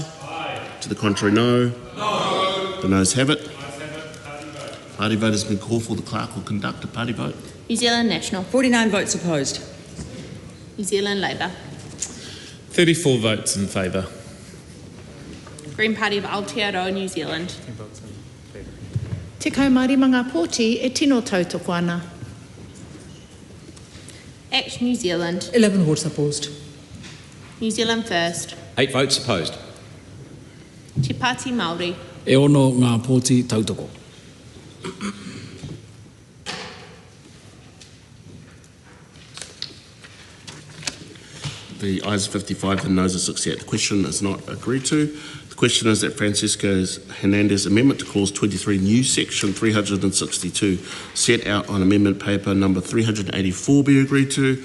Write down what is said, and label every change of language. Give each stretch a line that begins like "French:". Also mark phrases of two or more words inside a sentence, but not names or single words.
English: Aye. To the contrary, no. No. The noes have it. Party vote has been called for. The clerk will conduct a party vote. New Zealand National. 49 votes opposed. New Zealand Labour. 34 votes in favour. Green Party of Aotearoa, New Zealand.
Māori: Te kaumārima ngā pōti e tino tautoko ana.
English: Action New Zealand. 11 votes opposed. New Zealand First. 8 votes opposed. Te Pāti Māori.
Māori: E ono ngā pōti tautoko.
English: The ayes are 55, the noes are 68. The question is not agreed to. The question is that Francisco Hernandez's amendment to clause 23, new section 362, set out on amendment paper number 384 be agreed to.